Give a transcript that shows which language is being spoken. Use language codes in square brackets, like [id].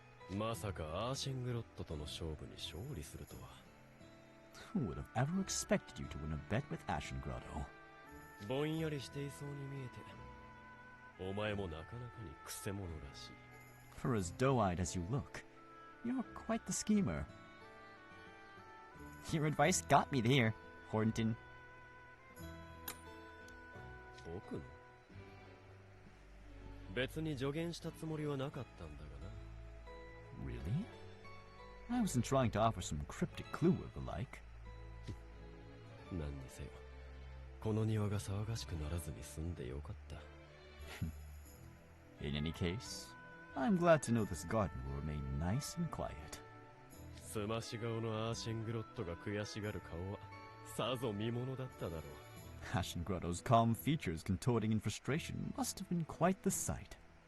[ja] まさかアーシングロットとの勝負に勝利するとは。 [en] Who would have ever expected you to win a bet with Ashen Grotto? [ja] ぼんやりしていそうに見えて、お前もなかなかにクセ者らしい。 [en] For as doe-eyed as you look, you're quite the schemer. Your advice got me there, Hornton. [ja] 僕の別に助言したつもりはなかったんだがな。 [en] Really? I wasn't trying to offer some cryptic clue or the like. [ja] 何にせよ、この庭が騒がしくならずに済んでよかった。 [en] In any case, I'm glad to know this garden will remain nice and quiet. [ja] すまし顔のアーシングロットが悔しがる顔はさぞ見ものだっただろう。 [en] Ashen Grotto's calm features contorting in frustration must have been quite the sight.